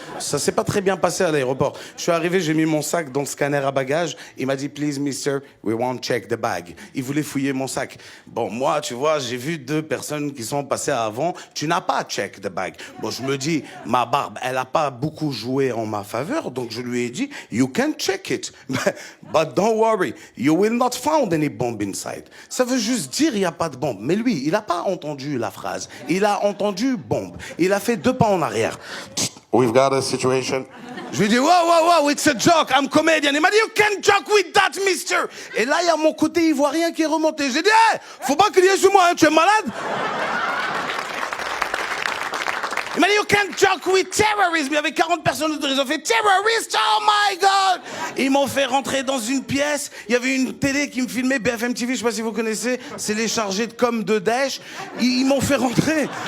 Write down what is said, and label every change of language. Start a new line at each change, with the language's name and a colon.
French: Ça s'est pas très bien passé à l'aéroport. Je suis arrivé, j'ai mis mon sac dans le scanner à bagages, il m'a dit,
English: please mister, we won't check the bag.
French: Il voulait fouiller mon sac. Bon, moi, tu vois, j'ai vu 2 personnes qui sont passées avant, tu n'as pas
English: check the bag.
French: Bon, je me dis, ma barbe, elle a pas beaucoup joué en ma faveur, donc je lui ai dit,
English: you can can check it. But don't worry, you will not find any bomb inside.
French: Ça veut juste dire il n'y a pas de bombe. Mais lui, il n'a pas entendu la phrase. Il a entendu bombe. Il a fait 2 pas en arrière.
English: We've got a situation.
French: Je lui ai dit,
English: wow, it's a joke, I'm comedian.
French: Il m'a dit,
English: you can't joke with that, mister.
French: Et là, il y a mon côté ivoirien qui est remonté. J'ai dit, hey, faut pas crier sur moi, hein, tu es malade? Il m'a dit,
English: you can't joke with terrorism.
French: Il y avait 40 personnes autour, ils ont fait terrorist,
English: oh my God.
French: Ils m'ont fait rentrer dans une pièce. Il y avait une télé qui me filmait, BFM TV, je sais pas si vous connaissez. C'est les chargés de com de Daesh. Ils m'ont fait rentrer.